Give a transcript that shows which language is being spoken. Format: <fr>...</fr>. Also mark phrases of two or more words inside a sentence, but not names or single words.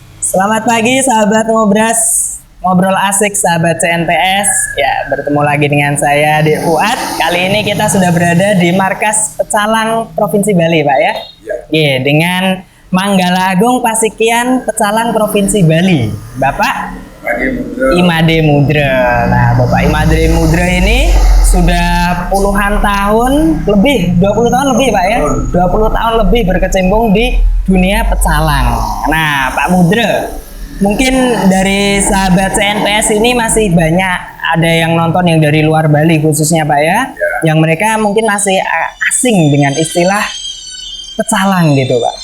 <id>Selamat pagi sahabat Ngobras, ngobrol asik sahabat CNTS. Ya, bertemu lagi dengan saya Dik Fuad. Kali ini kita sudah berada di markas Pecalang Provinsi Bali, Pak ya. Iya, dengan Manggala Agung Pasikian Pecalang Provinsi Bali, Bapak Imade Mudra. Nah, Bapak Imade Mudra ini sudah puluhan tahun lebih, 20 tahun lebih Pak ya, 20 tahun lebih berkecimpung di dunia pecalang. Nah, Pak Mudra, mungkin dari sahabat CNTS ini masih banyak ada yang nonton yang dari luar Bali khususnya Pak ya, yang mereka mungkin masih asing dengan istilah pecalang gitu Pak.</id>